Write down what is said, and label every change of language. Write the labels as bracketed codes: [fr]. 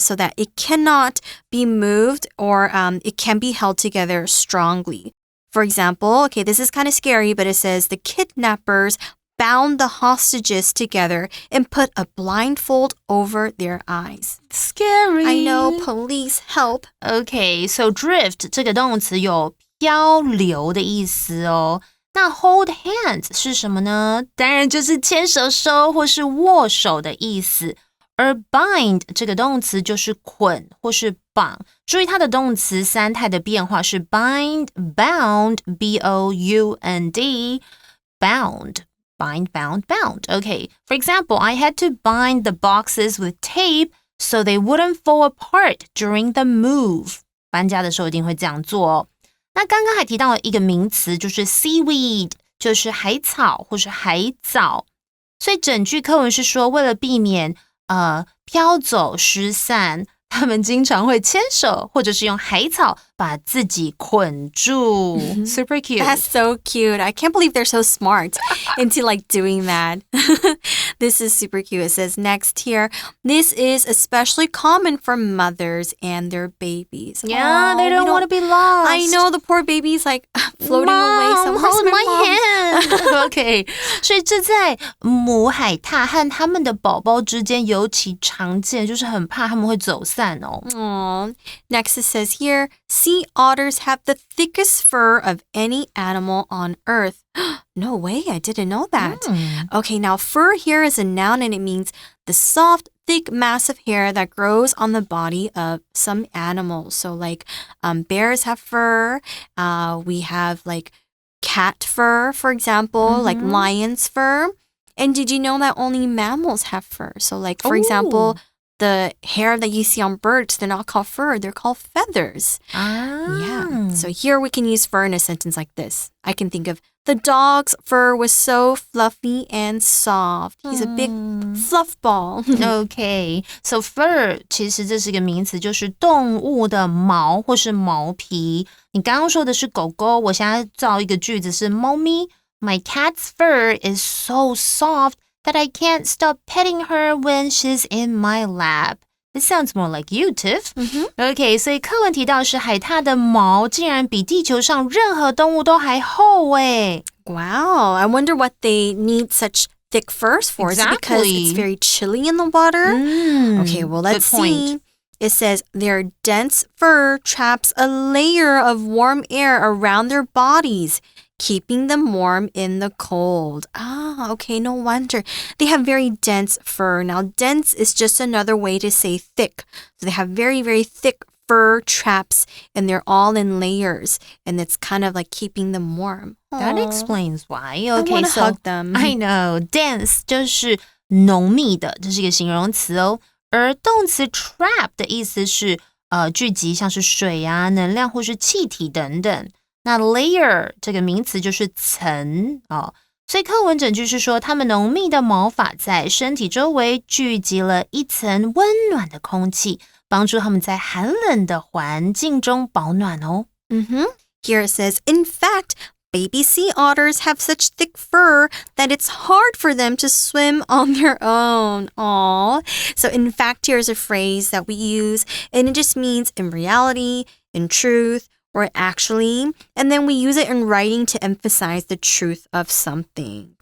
[en] so that it cannot be moved or it can be held together strongly. For example, okay, this is kind of scary, but it says the kidnappers bound the hostages together and put a blindfold over their eyes. Scary. I know, police, help. [zh] Okay, so drift 这个动词有漂流的意思哦。那 hold hands 是什么呢？当然就是牵手手或是握手的意思。而 bind 这个动词就是捆或是绑，注意它的动词三态的变化是 [en] bind, bound, B-O-U-N-D, bound, bind, bound, bound. Okay, for example, I had to bind the boxes with tape so they wouldn't fall apart during the move. [zh] 搬家的时候一定会这样做哦。那刚刚还提到了一个名词，就是 seaweed， 就是海草或是海藻。所以整句课文是说，为了避免飘走失散，他们经常会牵手或者是用海草把自己捆住。 [en] Super cute. That's so cute. I can't believe they're so smart into like doing that. This is super cute. It says next here, this is especially common for mothers and their babies. Yeah, they don't want to be lost. I know, the poor baby's like floating away. Mom, hold my hand. [zh] Okay, 所以这在母海獭和他们的宝宝之间尤其常见，就是很怕他们会走散哦。 [en] Aww. Next it says here, sea otters have the thickest fur of any animal on earth. No way, I didn't know that. Okay, now fur here is a noun and it means the soft, thick, massive hair that grows on the body of some animals. So like bears have fur, we have like cat fur, for example, like lion's fur. And did you know that only mammals have fur? So like, for example, the hair that you see on birds, they're not called fur, they're called feathers. Yeah. So here we can use fur in a sentence like this. I can think of, the dog's fur was so fluffy and soft. He's a big fluff ball. [zh] Okay, so fur 其实这是一个名词，就是动物的毛或是毛皮。你刚刚说的是狗狗，我现在造一个句子是猫咪。 [en] My cat's fur is so soft that I can't stop petting her when she's in my lap. It sounds more like you, Tiff. [zh] Okay, 所以课文提到是海獭的毛竟然比地球上任何动物都还厚诶。 [en] Wow, I wonder what they need such thick furs for. Is it because it's very chilly in the water? Okay, well, let's see. It says their dense fur traps a layer of warm air around their bodies, keeping them warm in the cold. Okay, no wonder. They have very dense fur. Now, dense is just another way to say thick. So they have very, very thick fur traps, and they're all in layers, and it's kind of like keeping them warm. That explains why. Okay, I want to so hug them. I know. [zh] Dense 就是浓密的，这是一个形容词哦。而动词 trap 的意思是聚集，像是水啊、能量或是气体等等。那 layer 这个名词就是层哦，所以课文整句是说，它们浓密的毛发在身体周围聚集了一层温暖的空气，帮助它们在寒冷的环境中保暖哦。 [en] Here it says, in fact, baby sea otters have such thick fur that it's hard for them to swim on their own. Aww. So in fact, here's a phrase that we use, and it just means in reality, in truth, or actually, and then we use it in writing to emphasize the truth of something.